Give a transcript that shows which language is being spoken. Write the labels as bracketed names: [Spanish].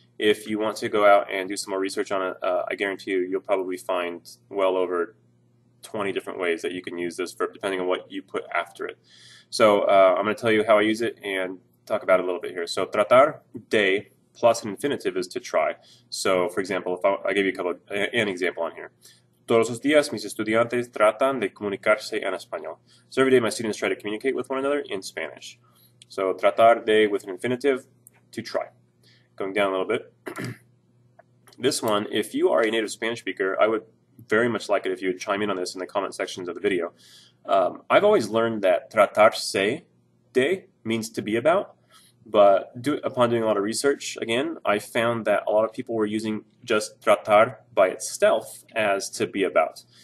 [English] If you want to go out and do some more research on it, I guarantee you'll probably find well over 20 different ways that you can use this verb depending on what you put after it. So I'm going to tell you how I use it and talk about it a little bit here. So tratar de plus an infinitive is to try. So for example, if I give you an example on here. [Spanish] Todos los días mis estudiantes tratan de comunicarse en español. [English] So every day my students try to communicate with one another in Spanish. So tratar de with an infinitive, to try. Going down a little bit. This one, if you are a native Spanish speaker, I would very much like it if you would chime in on this in the comment sections of the video. I've always learned that tratarse de means to be about, but upon doing a lot of research, again, I found that a lot of people were using just tratar by itself as to be about.